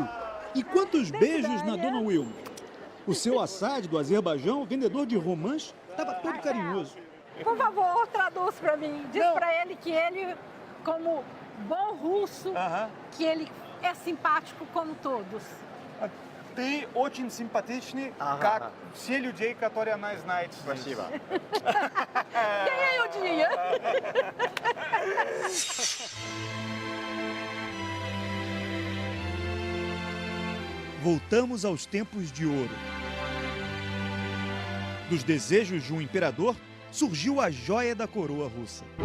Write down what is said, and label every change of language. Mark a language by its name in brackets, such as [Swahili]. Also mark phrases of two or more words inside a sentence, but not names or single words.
[Portuguese] E quantos beijos na Dona Wilma. O seu Assad, do Azerbaijão, vendedor de romãs, estava todo carinhoso. Por favor, traduz para mim. Diz para ele que ele, como bom russo, que ele é simpático como todos. [Russian] Ты очень симпатичный, как все людей, которые она знает. Спасибо. [Portuguese] Ganhei o dia. Voltamos aos tempos de ouro. Dos desejos de um imperador, surgiu a joia da coroa russa.